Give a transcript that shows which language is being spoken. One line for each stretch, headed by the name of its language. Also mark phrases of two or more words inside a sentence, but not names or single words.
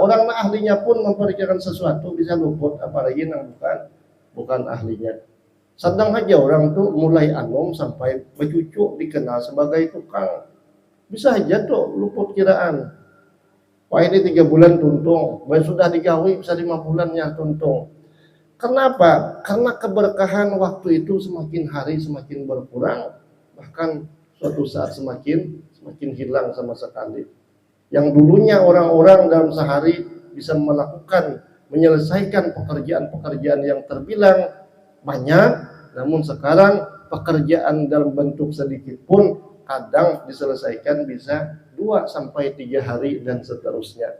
Banjar: Orang nang ahlinya pun memperkirakan sesuatu bisa luput, apalagi nang bukan ahlinya. Sedang aja orang tuh mulai anom sampai bercucu dikenal sebagai tukang. Bisa aja tuh luput kiraan. Wah ini 3 bulan tuntung, baik sudah digawe bisa 5 bulannya tuntung.
Indonesian: Kenapa? Karena keberkahan waktu itu semakin hari semakin berkurang, bahkan suatu saat semakin hilang sama sekali. Yang dulunya orang-orang dalam sehari bisa menyelesaikan pekerjaan-pekerjaan yang terbilang banyak, namun sekarang pekerjaan dalam bentuk sedikit pun kadang diselesaikan bisa 2 sampai 3 hari dan seterusnya.